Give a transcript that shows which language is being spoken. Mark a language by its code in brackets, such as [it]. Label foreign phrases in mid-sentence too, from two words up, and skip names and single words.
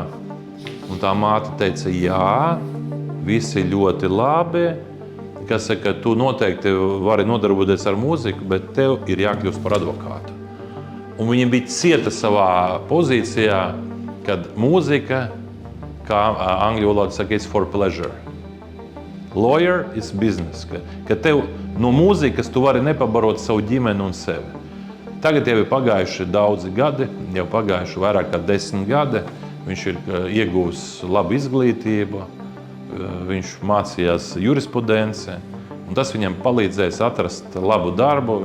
[lv] Un tā māte teica, jā, visi ļoti labi, kas saka, tu noteikti vari nodarboties ar mūziku, bet tev ir jākļūst par advokātu. Un viņa bija cieta savā pozīcijā, kad mūzika, kā angļu valodā saka, [en] is for pleasure. Lawyer is business. [lv] Ka tev no mūzikas tu vari nepabarot savu ģimeni un sevi. Tagad jau ir pagājuši daudzi gadi, jau pagājuši vairāk kā 10 gadi. Viņš ir ieguvis labu izglītību. Viņš mācījās jurisprudencē, un tas viņam palīdzēs atrast labu darbu.